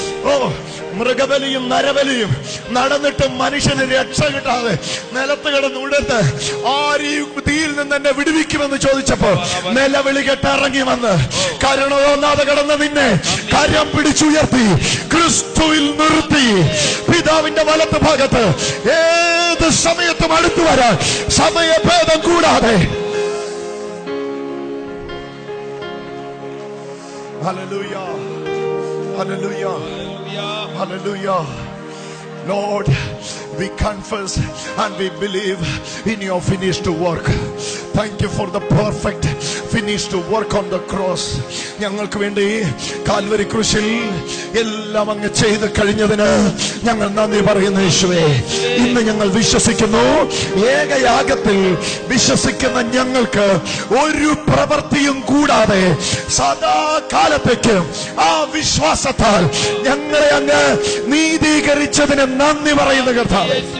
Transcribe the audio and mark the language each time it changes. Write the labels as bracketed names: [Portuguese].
[Malayalam] ഓ, മൃഗബലിയും നരബലിയും നടന്നിട്ടും മനുഷ്യന് രക്ഷ കിട്ടാതെ നിലത്ത് കിടന്ന് ഉടത്ത് ആര് ഈ തീയിൽ നിന്ന് എന്നെ വിടുവിക്കുമെന്ന് ചോദിച്ചപ്പോ നിലവിളി കെട്ടിറങ്ങി വന്ന് കരുണ തോന്നാതെ കിടന്ന നിന്നെ കരം പിടിച്ചുയർത്തി ക്രിസ്തുവിൽ നിർത്തി പിതാവിന്റെ വലത്ത് ഭാഗത്ത് ഏത് സമയത്തും അടുത്തു വരാൻ സമയഭേദം കൂടാതെ. Hallelujah, hallelujah, hallelujah. [English] Lord, we confess and we believe in your finished work. Thank you for the perfect finished work on the cross. [Malayalam] ഞങ്ങൾക്ക് വേണ്ടി കാൽവരി ക്രൂശിൽ എല്ലാം അങ്ങ് ചെയ്ത് കഴിഞ്ഞതിന് ഞങ്ങൾ നന്ദി പറയുന്നു യേശുവേ. ഇന്ന് ഞങ്ങൾ വിശ്വസിക്കുന്നു, ഏകയാഗത്തിൽ വിശ്വസിക്കുന്ന ഞങ്ങൾക്ക് ഒരു പ്രവൃത്തിയും കൂടാതെ സദാകാലത്തേക്ക് ആ വിശ്വാസത്താൽ ഞങ്ങളെ അങ്ങ് നീതീകരിച്ചതിന് നന്ദി പറയുന്നു കർത്താവേ.